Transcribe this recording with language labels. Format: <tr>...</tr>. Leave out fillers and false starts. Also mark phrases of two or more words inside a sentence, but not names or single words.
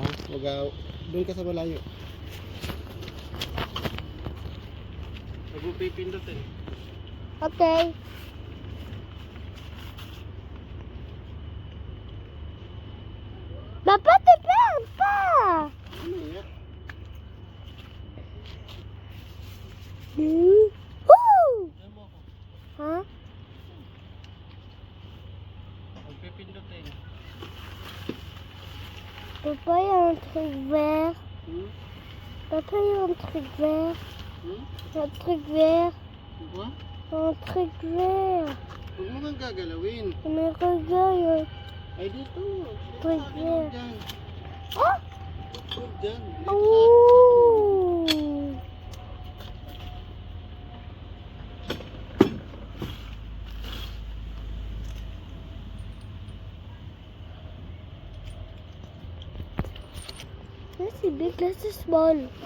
<tl>Doon ka sa malayo. Nagpipindot eh.</tl> <fr>Okay. Papa, te perds pas.</fr> <tl>Ano yan? Woo! Huh? Nagpipindot eh.</tl> <fr>Papa, il y a un truc vert. Papa, il y a un truc vert. Un truc vert.</fr> <tl>Diba?</tl> <fr>Un truc vert.</fr> <tl>Huwag mo kang gagalawin.</tl> <fr>Mais regarde.</fr> <tl>Ay dito.</tl> <fr>Truc vert.</fr> <tl>Diyan. Oh! Diyan. Ouh!</tl> <fr>Là c'est big, là c'est small.</fr>